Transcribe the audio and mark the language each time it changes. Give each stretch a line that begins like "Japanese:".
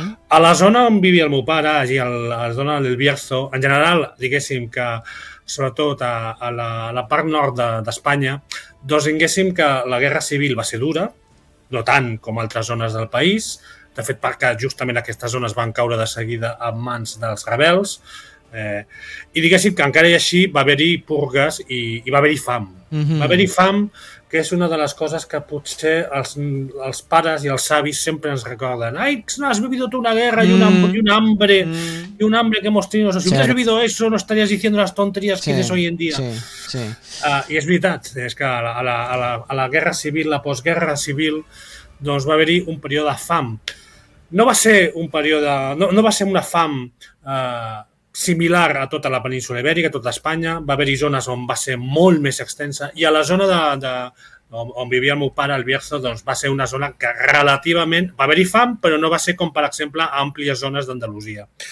Catalan: A la zona on vivia el meu pare, allí a la zona del Bierzo, en general, diguéssim que sobretot a la part nord d'Espanya, doncs diguéssim que la guerra civil va ser dura, no tant com altres zones del país, de fet perquè justament aquestes zones van caure de seguida en mans dels rebels, i diguéssim que encara i així va haver-hi purgues i va haver-hi fam. Va haver-hi fam, que és una de les coses que potser els pares i els avis sempre ens recorden.
Spanish: Ai, no has vivido tú una guerra y un hambre que hemos tenido. O sea, si hubieras vivido eso, no estarías diciendo las tonterías que dices hoy en día.
Catalan: I és veritat, és que a la guerra civil, la postguerra civil, doncs va haver-hi un període de fam. No va ser una fam similar a tota la península ibèrica, a tota Espanya. Va haver-hi zones on va ser molt més extensa i a la zona on vivia el meu pare, el Bierzo, doncs va ser una zona que relativament va haver-hi fam, però no va ser com, per exemple, àmplies zones d'Andalusia.